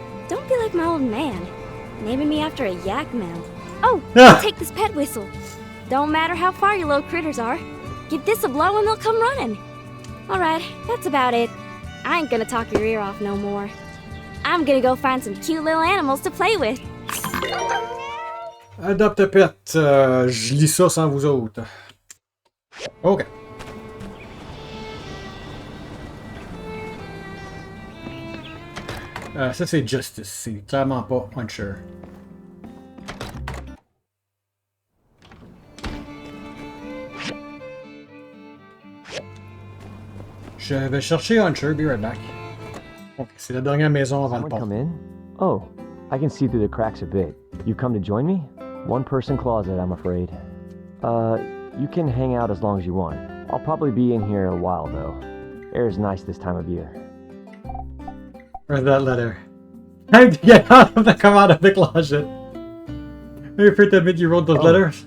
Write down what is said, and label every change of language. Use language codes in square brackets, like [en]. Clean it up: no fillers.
[en] Don't be like my old man, naming me after a yak mouth. Oh, take this pet whistle. Don't matter how far your little critters are. Give this a blow and they'll come running. Alright, that's about it. I ain't gonna talk your ear off no more. I'm gonna go find some cute little animals to play with. Adopt a pet. [fr] Je lis ça sans vous autres. Ok. Ça c'est Justice. C'est clairement pas Unsure. Je vais chercher Unsure. [en] Be right back. [fr] Ok, c'est la dernière maison avant le pont. [en] Come in? Oh, I can see through the cracks a bit. You come to join me? One-person closet, I'm afraid. You can hang out as long as you want. I'll probably be in here a while, though. Air's nice this time of year. Where's that letter? Time to get out of the come out of the closet. Are you afraid to admit you wrote those letters?